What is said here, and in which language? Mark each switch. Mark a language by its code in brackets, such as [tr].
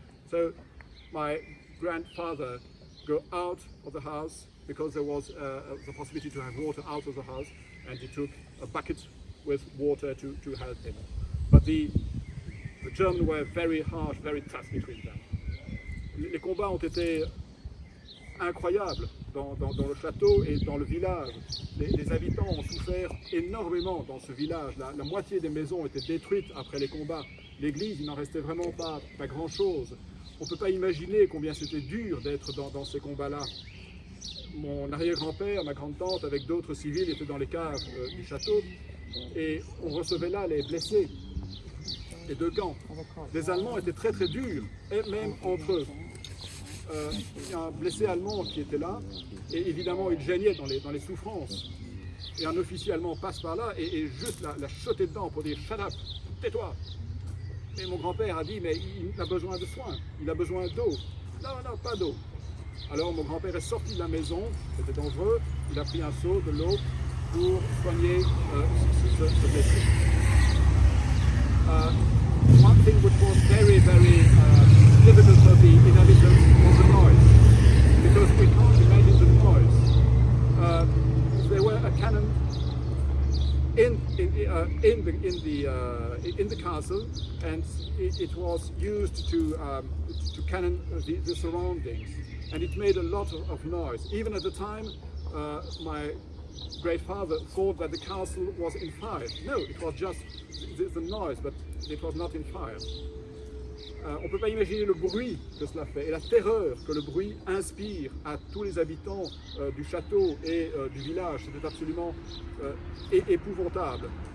[en] So my grandfather go out of the house because there was the possibility to have water out of the house, and he took a bucket with water to help him. But the Germans were very harsh, very tough between them. [fr] Les combats ont été incroyables dans le château et dans le village. Les habitants ont souffert énormément dans ce village. La moitié des maisons étaient détruites après les combats. L'église, il n'en restait vraiment pas grand-chose. On ne peut pas imaginer combien c'était dur d'être dans ces combats-là. Mon arrière-grand-père, ma grande-tante, avec d'autres civils, étaient dans les caves du château, et on recevait là les blessés, les deux camps. Les Allemands étaient très très durs, et même entre eux. Il y a un blessé allemand qui était là, et évidemment il geignait dans les souffrances. Et un officier allemand passe par là et juste la jeter dedans pour dire « [en] Shut up, [fr] tais-toi ». Et mon grand-père a dit « Mais il a besoin de soins, il a besoin d'eau ». Non, pas d'eau. Alors mon grand-père est sorti de la maison, c'était dangereux, il a pris un seau, de l'eau, pour soigner ce blessé. [en] One thing which was very, very difficult for the inhabitants was the noise, because we can't imagine the noise. There were a cannon in the castle, and it was used to cannon the surroundings, and it made a lot of noise. Even at the time, my great father thought that the castle was in fire. No, it was just the noise, but it was not in fire. [fr] On ne peut pas imaginer le bruit que cela fait et la terreur que le bruit inspire à tous les habitants du château et du village. C'était absolument épouvantable.